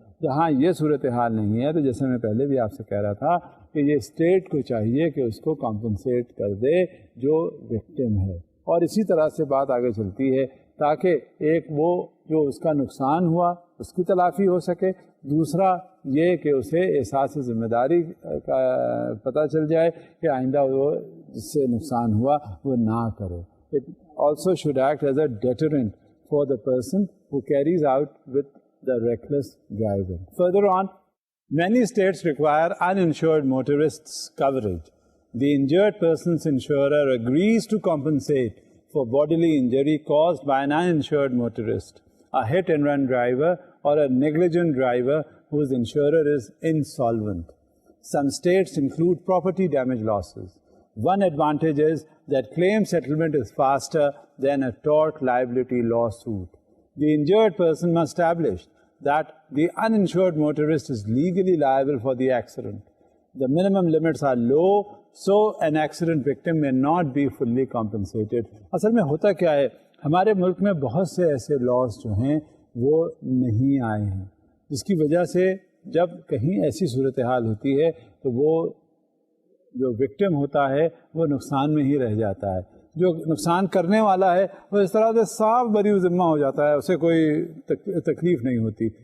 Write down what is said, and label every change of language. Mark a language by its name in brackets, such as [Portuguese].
[Urdu] جہاں یہ صورتحال نہیں ہے تو جیسے میں پہلے بھی آپ سے کہہ رہا تھا کہ یہ اسٹیٹ کو چاہیے کہ اس کو کمپنسیٹ کر دے جو وکٹم ہے, اور اسی طرح سے بات آگے چلتی ہے تاکہ ایک وہ جو اس کا نقصان ہوا اس کی تلافی ہو سکے, دوسرا یہ کہ اسے احساس ذمہ داری کا پتہ چل جائے کہ آئندہ وہ جس سے نقصان ہوا وہ نہ کرے. [English] It also should act as a deterrent for the person who carries out with the reckless driving. Further on, many states require uninsured motorists coverage. The injured person's insurer agrees to compensate for bodily injury caused by an uninsured motorist, a hit-and-run driver, or a negligent driver whose insurer is insolvent. Some states include property damage losses. One advantage is that claim settlement is faster than a tort liability lawsuit. The injured person must establish that the uninsured motorist is legally liable for the accident. The minimum limits are low, so an accident victim may not be fully compensated. [Urdu] اصل میں ہوتا کیا ہے, ہمارے ملک میں بہت سے ایسے لاز جو ہیں وہ نہیں آئے ہیں, جس کی وجہ سے جب کہیں ایسی صورتحال ہوتی ہے تو وہ جو وکٹم ہوتا ہے وہ نقصان میں ہی رہ جاتا ہے, جو نقصان کرنے والا ہے وہ اس طرح سے صاف بری ذمہ ہو جاتا ہے, اسے کوئی تکلیف نہیں ہوتی.